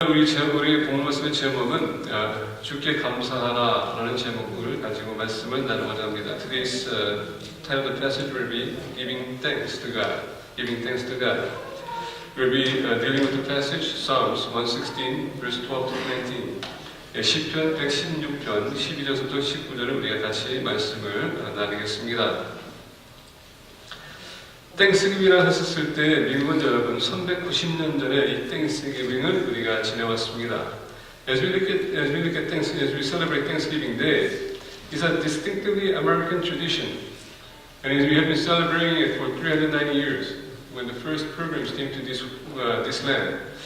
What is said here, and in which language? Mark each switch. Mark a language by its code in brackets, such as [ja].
[ko] 우리 본문 말씀의 제목은 주께 감사하라라는 제목을 가지고 말씀을 나누고자 합니다. [en] Today's title of the passage will be Giving Thanks to God. Giving Thanks to God. We'll be dealing with the passage Psalms 116, verse 12 to 19. [ko] 시편 116편 12절부터 19절을 우리가 같이 말씀을 나누겠습니다. 땡스기빙이라 했었을 때 미국은 여러분 390년 전에 이 땡스기빙을 우리가 지내왔습니다. [en] As we look at Thanksgiving, as we celebrate Thanksgiving Day, it's a distinctively American tradition, and we have been celebrating it for 390 years when the first pilgrims came to this land.